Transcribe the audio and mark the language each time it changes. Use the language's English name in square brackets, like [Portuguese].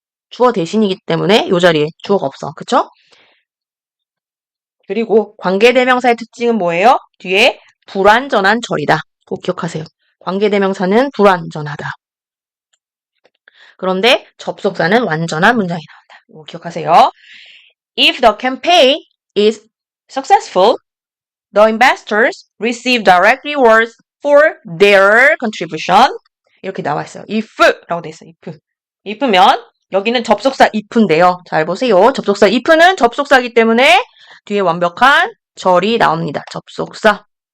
[Korean] 주어 대신이기 때문에 이 자리에 주어가 없어. 그쵸? 그리고 관계대명사의 특징은 뭐예요? 뒤에 불완전한 절이다. 꼭 기억하세요. 관계대명사는 불완전하다. 그런데 접속사는 완전한 문장이 나온다. 이거 기억하세요. [English] If the campaign is successful, the investors receive direct rewards for their contribution. [Korean] 이렇게 나와 있어요. if라고 돼 있어요. if면 여기는 접속사 if인데요. 잘 보세요. 접속사 if는 접속사이기 때문에 뒤에 완벽한 절이 나옵니다. 접속사.